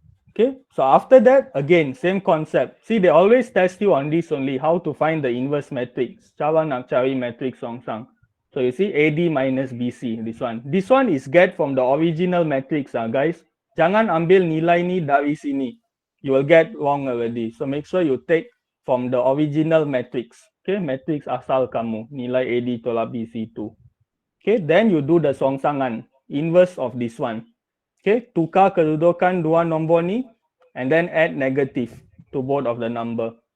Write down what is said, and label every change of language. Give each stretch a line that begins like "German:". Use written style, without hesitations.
English: Okay, so after that, again, same concept. See, they always test you on this only, how to find the inverse matrix.
Malay: Cara nak cari matrix songsang.
English: So you see AD minus BC, this one. This one is get from the original matrix, guys.
Malay: Jangan ambil nilai ni dari sini.
English: You will get wrong already. So make sure you take from the original matrix.
Malay: Okay, matrix asal kamu, nilai AD tolak BC tu.
English: Okay, then you do the songsangan, inverse of this one. Okay,
Malay: tukar kedudukan dua nombor ni
English: and then add negative to both of the number.